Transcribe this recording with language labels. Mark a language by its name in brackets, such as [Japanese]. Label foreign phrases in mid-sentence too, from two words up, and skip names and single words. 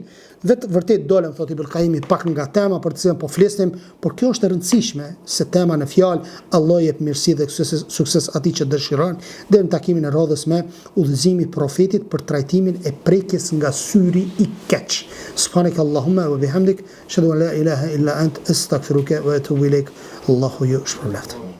[Albanian] Vërtet dolem, thot Ibn Qayyim, pak nga tema për të cilën po flisnim, por kjo është e rëndësishme se tema në fjalë Allah jep mirësi dhe sukses atij që dëshiron, deri në takimin e radhës me udhëzimin e profetit për trajtimin e prekjes nga syri i keq. [Arabic] سبحانك اللهم وبحمدك أشهد أن لا إله إلا أنت أستغفرك وأتوب إليك. [Albanian] Allahu ju shpërblet.